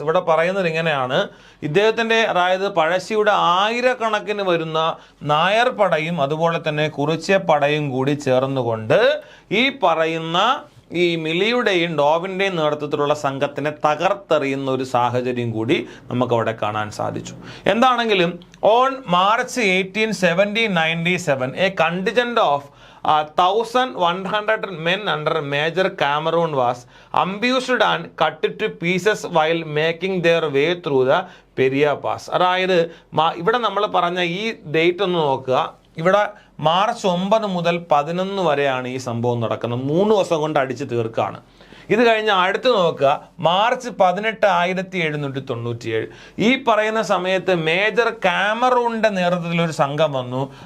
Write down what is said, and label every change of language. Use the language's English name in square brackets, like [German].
[Malayalam] ഇവിടെ പറയുന്നത് ഇങ്ങനെയാണ്, ഇദ്ദേഹത്തിൻ്റെ അതായത് പഴശ്ശിയുടെ ആയിരക്കണക്കിന് വരുന്ന നായർ പടയും അതുപോലെ തന്നെ കുറിച്യ പടയും കൂടി ചേർന്നുകൊണ്ട് ഈ പറയുന്ന ഈ മിലിയുടെയും ഡോവിൻ്റെയും നേതൃത്വത്തിലുള്ള സംഘത്തിനെ തകർത്തെറിയുന്ന ഒരു സാഹചര്യം കൂടി നമുക്കവിടെ കാണാൻ സാധിച്ചു. [English] എന്താണെങ്കിലും on March 18, 1797 a contingent of 1,100 men under Major Cameron was ambushed and cut to pieces while making their way through the Peria Pass. [Malayalam] അതായത് ഇവിടെ നമ്മൾ പറഞ്ഞ ഈ ഡേറ്റ് ഒന്ന് നോക്കുക. ഇവിടെ മാർച്ച് 9 മുതൽ 11 വരെയാണ് ഈ സംഭവം നടക്കുന്നത്. 3 ദിവസം കൊണ്ട് അടിച്ച് തീർക്കാണ്. ഇത് കഴിഞ്ഞ് അടുത്ത് നോക്കുക, മാർച്ച് 18, 1797. ഈ പറയുന്ന സമയത്ത് മേജർ കാമറൂണിന്റെ നേതൃത്വത്തിൽ ഒരു സംഘം വന്നു.